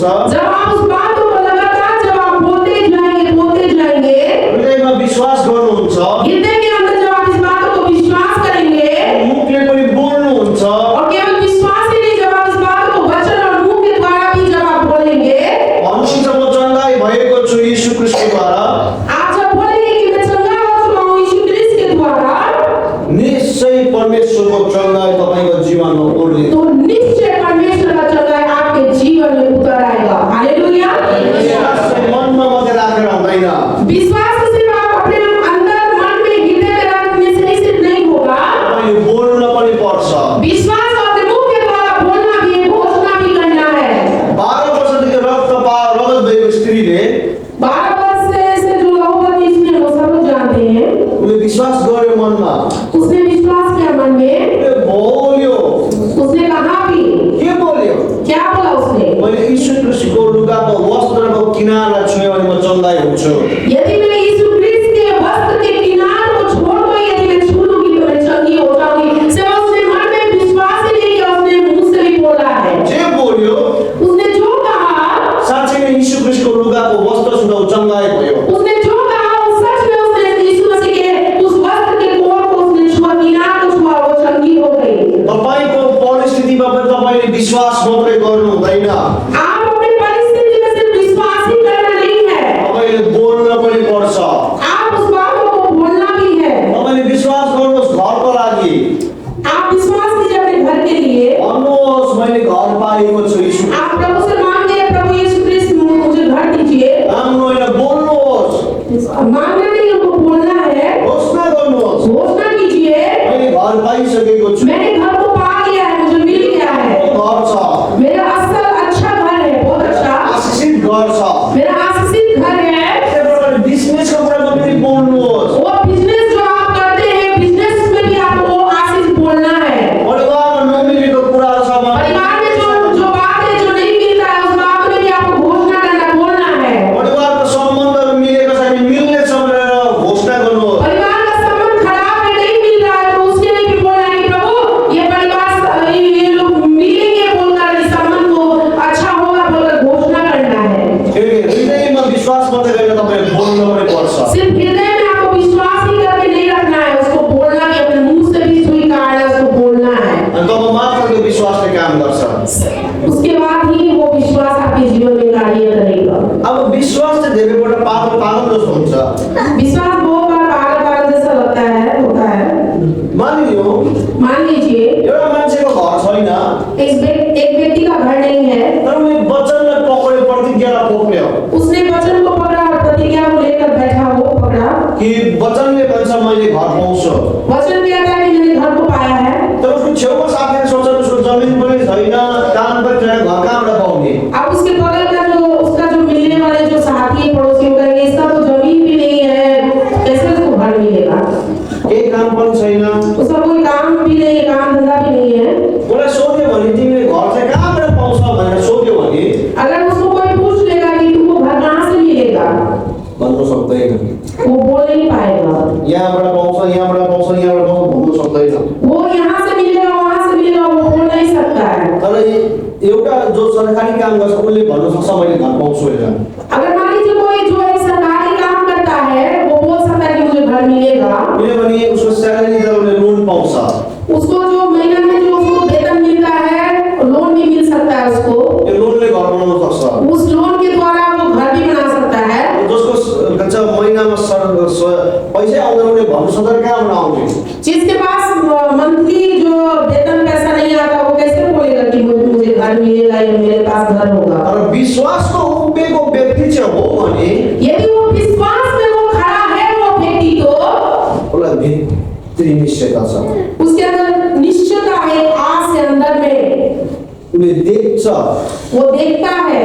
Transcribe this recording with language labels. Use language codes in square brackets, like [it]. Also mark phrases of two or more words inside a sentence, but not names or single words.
[hi] जब आप उस बात को लगातार जब आप बोलते जाएंगे, [ne] हृदयमा विश्वास गर्नुहुन्छ, [hi] हृदय के अंदर जब आप इस बात को विश्वास करेंगे, [ne] मुखले पनि बोल्नुहुन्छ, [hi] और केवल विश्वास ही नहीं, जब आप इस बात को वचन और मुंह के द्वारा भी जब आप बोलेंगे, [ne] भन्नुहुन्छ म चङ्गाइ भएको छु यीशु ख्रीष्टद्वारा, [hi] आप जब बोलेंगे कि मैं चंगा हो चुका हूँ यीशु ख्रीष्ट के द्वारा, [ne] निश्चय परमेश्वरको चङ्गाइ तपाईँको जीवनमा उठ्ने। [hi] तो निश्चय परमेश्वर का चंगाई आपके जीवन में उतर आएगा। हालेलुया। [ne] विश्वास चाहिँ मनमा मात्रै राखेर हुँदैन। [hi] विश्वास तो सिर्फ आप अपने अंदर मन में हृदय में रखने से सिर्फ नहीं होगा, [ne] तपाईँले बोल्न पनि पर्छ। [hi] विश्वास अपने मुंह के द्वारा बोलना भी है, घोषणा भी करना है। [ne] 12 वर्षदेखि रगत भएको स्त्रीले [hi] 12 वर्ष से जो लहूवती स्त्री है, वो सब लोग जानते हैं, [ne] उसले विश्वास गर्यो मनमा, [hi] उसने विश्वास किया मन में, [ne] उसले बोल्यो। [hi] उसने कहा भी, [ne] के बोल्यो? [hi] क्या बोला उसने? [ne] मैले यीशु ख्रीष्टको लुगाको वस्त्रको किनारा छुएँ भने म चङ्गाइ हुन्छु। [hi] यदि मैं यीशु ख्रीष्ट के वस्त्र के किनारे को छोड़कर यदि मैं छू लूंगी तो मैं चंगी हो जाऊंगी। सिर्फ उसने मन में विश्वास ही नहीं किया, उसने मुंह से भी बोला है। [ne] जे बोल्यो [hi] उसने जो कहा, [ne] साँच्चै नै यीशु ख्रीष्टको लुगाको वस्त्र छुँदा ऊ चङ्गाइ भयो। [hi] उसने जो कहा वो सच में उसने यीशु मसीह के उस वस्त्र के कोर को उसने छुआ, किनारे को छुआ, वो चंगी हो गई। [ne] तपाईँको परिस्थितिमा पनि तपाईँले विश्वास मात्रै गर्नु हुँदैन, [hi] आप अपनी परिस्थिति में सिर्फ विश्वास ही करना नहीं है, [ne] तपाईँले बोल्न पनि पर्छ। [hi] आप उस बात को बोलना भी है। [ne] तपाईँले विश्वास गर्नुहोस् घरको लागि। [hi] आप विश्वास कीजिए अपने घर के लिए। [ne] भन्नुहोस् मैले घर पाएको छु यीशु। [hi] आप प्रभु से मांगिए, प्रभु यीशु ख्रीष्ट मुझे घर दीजिए। [ne] राम्रो होइन, बोल्नुहोस्, [hi] मांगना नहीं, उनको बोलना है, [ne] घोषणा गर्नुहोस्। [hi] घोषणा कीजिए, [ne] मैले घर पाइसकेको छु, [hi] मैंने घर को पा लिया है, मुझे मिल गया है, [ne] घर छ, [hi] मेरा असल अच्छा घर है, बहुत अच्छा, [ne] आशिषित घर छ। [hi] मेरा आशीषित घर है। [ne] त्यही प्रकारले बिजनेसको कुरामा पनि बोल्नुहोस्। [hi] वो बिजनेस जो आप करते हैं, बिजनेस में भी आपको वो आशीष बोलना है। [ne] परिवारमा नमिलेको कुराहरू छ भने, [hi] परिवार में जो बात है जो नहीं मिल रहा है, उस बात में भी आपको घोषणा करना, बोलना है। [ne] परिवारको सम्बन्धहरू मिलेको छ भने मिल्नेछ भनेर घोषणा गर्नुहोस्। [hi] परिवार का संबंध खराब है, नहीं मिल रहा है, तो उसके लिए भी बोलना है कि प्रभु ये परिवार ये लोग मिलेंगे बोलकर, इस संबंध को अच्छा होगा बोलकर घोषणा करना है। [ne] हृदयमा विश्वास मात्रै गरेर तपाईँले बोल्न पनि पर्छ। [hi] सिर्फ हृदय में आपको विश्वास ही करके नहीं रखना है, उसको बोलना भी, अपने मुंह से भी स्वीकारना, उसको बोलना है। [ne] अनि तब मात्र त्यो विश्वासले काम गर्छ। [hi] उसके बाद ही वो विश्वास आपके जीवन में कार्य करेगा। [ne] अब विश्वास चाहिँ धेरैपल्ट पागल जस्तो हुन्छ। [hi] विश्वास बहुत बार पागल जैसा लगता है, होता है। [ne] मानिलियो [hi] मान लीजिए [ne] एउटा मान्छेको घर छैन, [hi] एक व्यक्ति का घर नहीं है, [ne] तर उनी वचनलाई पक्र्यो, प्रतिज्ञालाई पक्र्यो [hi] उसने वचन को पकड़ा और प्रतिज्ञा को लेकर बैठा, वो पकड़ा [ne] कि वचनले भन्छ मैले घर पाउँछु। [hi] वचन कहता है कि मैंने घर को पाया है। [ne] तर उसको छेउमा साथीले सोच्छन् उसको जमिन पनि छैन, काम पनि छैन, घर कहाँबाट पाउने? [hi] अब उसके बगल का जो उसका जो मिलने वाले जो साथी पड़ोसी कहेंगे इसका तो जमीन भी नहीं है, कैसे उसको घर मिलेगा? [ne] केही काम पनि छैन। [hi] उसका कोई काम भी नहीं है, काम धंधा भी नहीं है। [ne] उसलाई सोध्यो भने तिमीले घर चाहिँ कहाँबाट पाउँछ भनेर सोध्यो भने [hi] अगर उसको कोई पूछ लेगा कि तुमको घर कहाँ से मिलेगा, [ne] भन्नु सक्दैन। [hi] वो बोल नहीं पाएगा। [ne] यहाँबाट पाउँछ, यहाँबाट पाउँछ, यहाँबाट पाउँछ भन्नु सक्दैन। [hi] वो यहाँ से मिलेगा, वहाँ से मिलेगा, वो बोल नहीं सकता है। [ne] तर एउटा जो सरकारी काम गर्छ उसले भन्नु सक्छ मैले घर पाउँछु भनेर। [hi] अगर मान लीजिए कोई जो एक सरकारी काम करता है, वो बोल सकता है कि मुझे घर मिलेगा, [ne] किनभने उसको स्यालेरी जब उसले लोन पाउँछ, [hi] उसको जो महीना में जो उसको वेतन मिलता है, लोन भी मिल सकता है उसको, [ne] त्यो लोनले घर बनाउन सक्छ। [hi] उस लोन के द्वारा वो घर भी बना सकता है। [ne] जसको भन्छ महिनामा पैसा आउँदैन उसले भन्नु सक्दैन कहाँबाट आउने? [hi] जिसके पास मंथली जो वेतन पैसा नहीं आता, वो कैसे बोलेगा कि मुझे घर मिलेगा या मेरे पास घर होगा? [ne] तर विश्वासको उभिएको व्यक्ति चाहिँ हो भने [hi] यदि वो विश्वास में वो खड़ा है, वो व्यक्ति तो [ne] उसलाई भित्री निश्चयता छ। [hi] उसके अंदर निश्चयता है, आस है अंदर में। [ne] उसले देख्छ [hi] वो देखता है